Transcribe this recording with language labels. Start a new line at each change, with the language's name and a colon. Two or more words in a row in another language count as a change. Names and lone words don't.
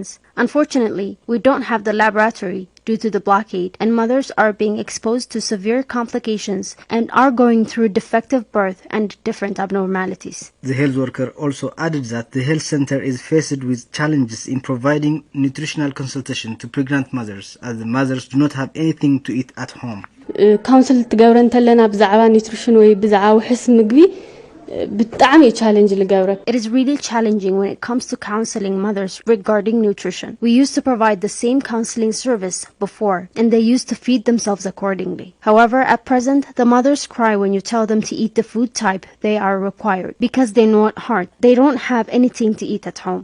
English: Unfortunately, we don't have the laboratory due to the blockade, and mothers are being exposed to severe complications and are going through defective birth and different abnormalities. The health worker also added that the health center is faced with challenges in providing nutritional consultation to pregnant mothers, as the mothers do not have anything to eat at home.
Tigrinya: ካውንስል ትገብረ እንተለና ብዛዕባ ኒትሪሽን ወይ ብዛዕባ ውሕስ ምግቢ ብጣዕሚ ቻሌንጅ ልገብረ
English: It is really challenging when it comes to counseling mothers regarding nutrition. We used to provide the same counseling service before, and they used to feed themselves accordingly. However, at present, the mothers cry when you tell them to eat the food type they are required because they know at heart they don't have anything to eat at home.